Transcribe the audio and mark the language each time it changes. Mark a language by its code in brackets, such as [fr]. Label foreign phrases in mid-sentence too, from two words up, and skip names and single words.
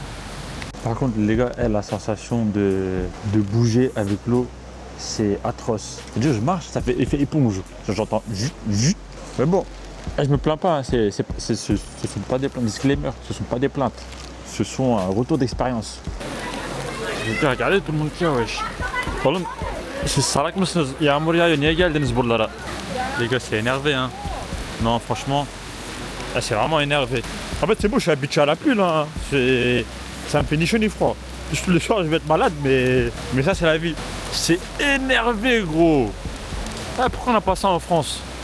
[fr] Par contre, les gars, la sensation de bouger avec l'eau, c'est atroce. C'est-à-dire, je marche, ça fait effet éponge. J'entends jut. Mais bon, je me plains pas, hein. Ce sont pas des plaintes, disclaimer, ce sont pas des plaintes. Ce sont un retour d'expérience. Regardez tout le monde qui a, wesh. C'est [tr] salak mısınız? Yağmur yağıyor, niye geldiniz buralara? [fr] Les gars, c'est énervé, hein. Non, franchement, c'est vraiment énervé. En fait, c'est beau, je suis habitué à la pluie, là. Ça me fait ni chaud ni froid. Le soir, je vais être malade, mais ça, c'est la vie. C'est énervé, gros. Ah, pourquoi on n'a pas ça en France?